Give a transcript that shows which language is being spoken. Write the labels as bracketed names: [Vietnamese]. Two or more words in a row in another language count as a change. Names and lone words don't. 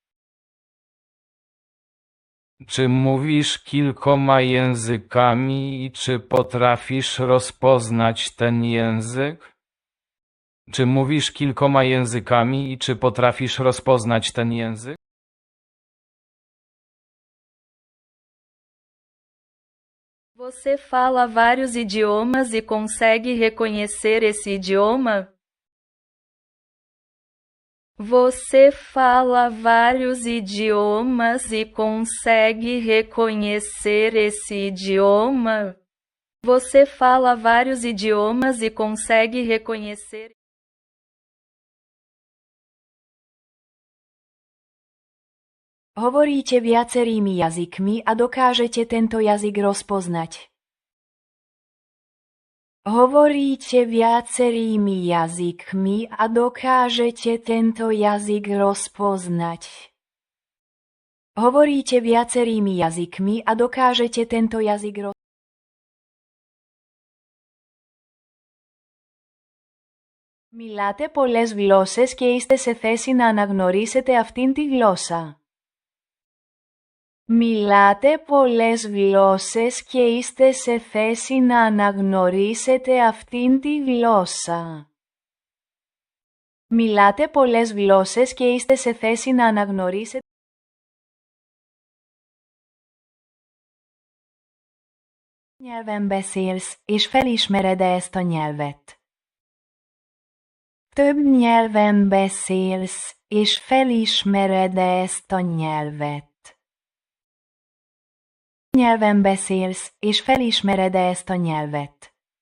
[Polish] Czy mówisz kilkoma językami i czy potrafisz rozpoznać ten język? Czy mówisz kilkoma językami i czy potrafisz rozpoznać ten język? [Portuguese] Você fala vários idiomas e consegue reconhecer esse idioma? Você fala vários idiomas e consegue reconhecer esse idioma? Você fala vários idiomas e consegue reconhecer? [Slovak] Hovoríte viacerými jazykmi a dokážete tento jazyk rozpoznať. Hovoríte viacerými jazykmi a dokážete tento jazyk rozpoznať. Hovoríte viacerými jazykmi a dokážete tento jazyk rozpoznať. [Greek] Μιλάτε πολλές γλώσσες και είστε σε θέση να αναγνωρίσετε αυτήν τη γλώσσα. Μιλάτε πολλές γλώσσες και είστε σε θέση να αναγνωρίσετε αυτήν τη γλώσσα. Μιλάτε πολλές γλώσσες και είστε σε θέση να αναγνωρίσετε. [Hungarian] Nyelven beszélsz, és felismered-e ezt a nyelvet? Több nyelven beszélsz, és felismered-e ezt a nyelvet? Nyelven beszélsz, és felismered-e ezt a nyelvet?